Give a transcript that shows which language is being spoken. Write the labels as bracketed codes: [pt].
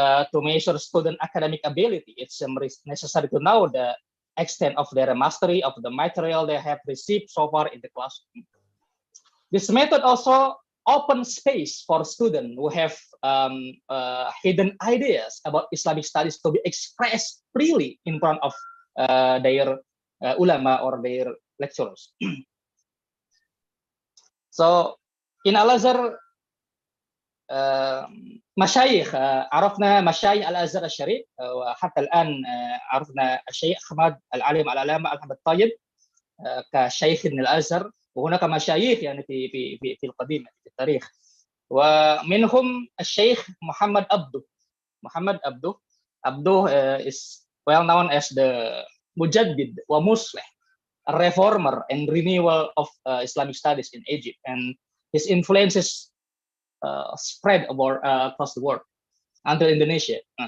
[en] To measure student academic ability, it's necessary to know the extent of their mastery of the material they have received so far in the classroom. This method also opens space for students who have hidden ideas about Islamic studies to be expressed freely in front of their ulama or their lecturers. So in Al-Azhar, [ar] مشايخ عرفنا مشايخ الازهر الشريف وحتى الان عرفنا الشيخ احمد العالم العلامه احمد الطيب كشيخ من الازهر، وهناك مشايخ يعني في القديم في التاريخ. ومنهم الشيخ محمد عبده. [en] Abduh is well known as the Mujaddid wa Musleh, a reformer and renewal of Islamic studies in Egypt, and his influences spread across the world until Indonesia.